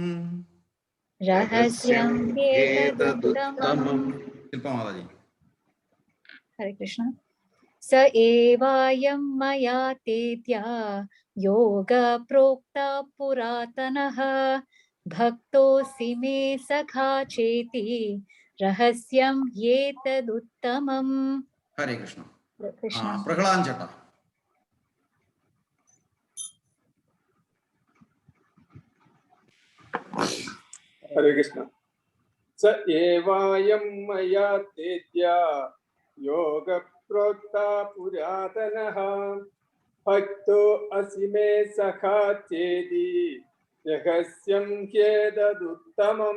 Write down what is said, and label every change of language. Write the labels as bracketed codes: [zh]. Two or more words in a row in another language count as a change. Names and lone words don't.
[sa] രഹസ്യം ഹേതദുത്തമം. ശില്പമാതാജി. ഹരേ കൃഷ്ണ. സ ഏവായം മയാ തേദ്യ യോഗ പ്രോക്ത പുരാതനഃ ഭക്തോസി മേ സഖാ ചേതി रहस्यं ह्येतदुत्तमम्. ഹരേ കൃഷ്ണ. കൃഷ്ണ. [ml] പ്രഹ്ലാദൻ ചേട്ടാ. [sa] ഹരേ കൃഷ്ണ. സ ഏവായം മയാ തേദ്യാ യോഗ പ്രോക്ത പുരാതനഃ ഭക്തോ അസി മേ സഖാ ചേതി രഹസ്യം ഹ്യേതദുത്തമം.